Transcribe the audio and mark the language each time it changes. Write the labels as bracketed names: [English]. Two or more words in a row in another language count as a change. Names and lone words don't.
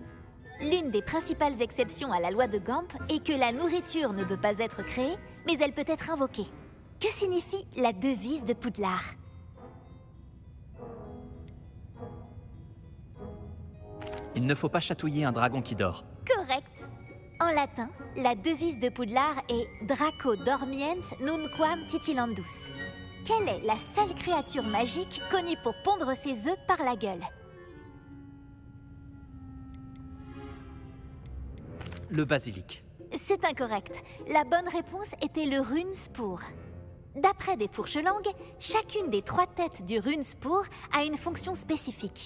[French] L'une des principales exceptions à la loi de Gamp est que la nourriture ne peut pas être créée, mais elle peut être invoquée. Que signifie la devise de Poudlard? Il ne faut pas chatouiller un dragon qui dort. Correct! En latin, la devise de Poudlard est [Latin] Draco dormiens nunquam titilandus. [French] Quelle est la seule créature magique connue pour pondre ses œufs par la gueule? Le basilic. C'est incorrect. La bonne réponse était le Runespoor. D'après des fourches-langues, chacune des 3 têtes du Runespoor a une fonction spécifique.